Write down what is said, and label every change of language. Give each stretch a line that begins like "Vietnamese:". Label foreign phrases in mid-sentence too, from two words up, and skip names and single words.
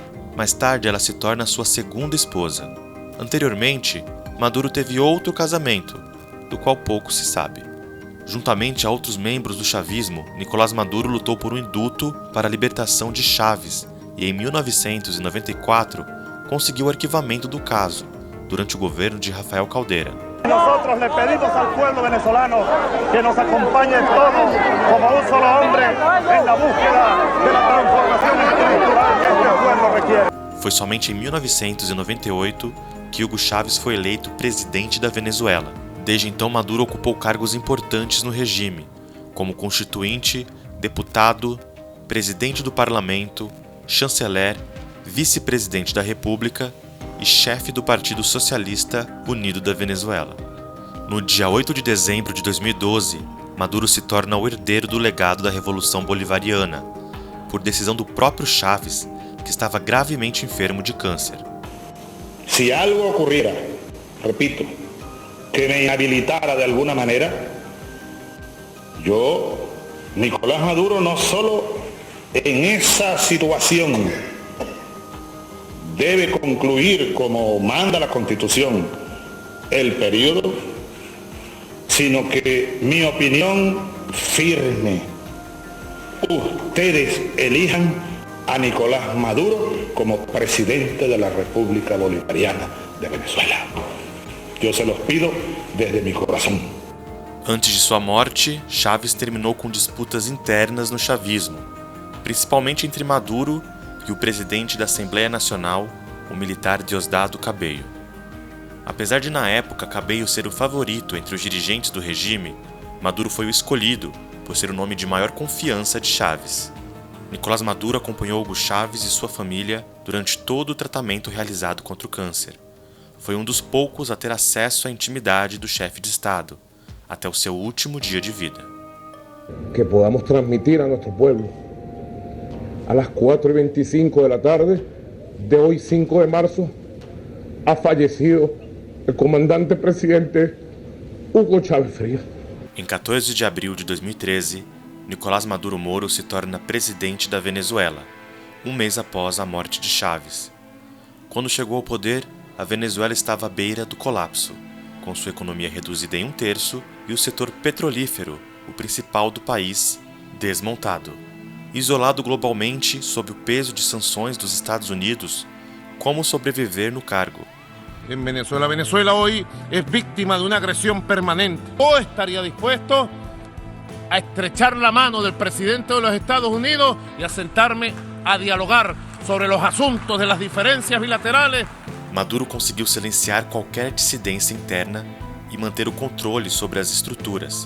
Portuguese: Mais tarde, ela se torna sua segunda esposa. Anteriormente, Maduro teve outro casamento, do qual pouco se sabe. Juntamente a outros membros do chavismo, Nicolás Maduro lutou por um indulto para a libertação de Chávez e, em 1994, conseguiu o arquivamento do caso, durante o governo de Rafael Caldera.
Spanish: Nosotros le pedimos al pueblo venezolano que nos acompañe todos como un solo hombre en la búsqueda de la transformación estructural que este pueblo requiere.
Portuguese: Foi somente em 1998 que Hugo Chávez foi eleito presidente da Venezuela. Desde então, Maduro ocupou cargos importantes no regime, como constituinte, deputado, presidente do parlamento, chanceler, vice-presidente da República e chefe do Partido Socialista Unido da Venezuela. No dia 8 de dezembro de 2012, Maduro se torna o herdeiro do legado da Revolução Bolivariana, por decisão do próprio Chávez, que estava gravemente enfermo de câncer.
Spanish: Si algo ocurriera, repito, que me inhabilitara de alguna manera, yo, Nicolás Maduro, no solo en esa situación debe concluir, como manda la Constitución, el periodo, sino que mi opinión firme, ustedes elijan a Nicolás Maduro como presidente de la República Bolivariana de Venezuela. Eu se los pido desde mi corazón.
Portuguese: Antes de sua morte, Chávez terminou com disputas internas no chavismo, principalmente entre Maduro e o presidente da Assembleia Nacional, o militar Diosdado Cabello. Apesar de na época Cabello ser o favorito entre os dirigentes do regime, Maduro foi o escolhido por ser o nome de maior confiança de Chávez. Nicolás Maduro acompanhou Hugo Chávez e sua família durante todo o tratamento realizado contra o câncer. Foi um dos poucos a ter acesso à intimidade do chefe de Estado, até o seu último dia de vida.
Spanish: Que podamos transmitir a nuestro pueblo, a las 4:25 de la tarde de hoy 5 de marzo, ha fallecido el comandante presidente Hugo Chávez Frías.
Portuguese: Em 14 de abril de 2013, Nicolás Maduro Moro se torna presidente da Venezuela, um mês após a morte de Chávez. Quando chegou ao poder, a Venezuela estava à beira do colapso, com sua economia reduzida em 1/3 e o setor petrolífero, o principal do país, desmontado. Isolado globalmente sob o peso de sanções dos Estados Unidos, como sobreviver no cargo?
Spanish: En Venezuela. Venezuela hoy es víctima de una agresión permanente. Yo estaría dispuesto a estrechar la mano del presidente de los Estados Unidos y a sentarme a dialogar sobre los asuntos de las diferencias bilaterales.
Portuguese: Maduro conseguiu silenciar qualquer dissidência interna e manter o controle sobre as estruturas.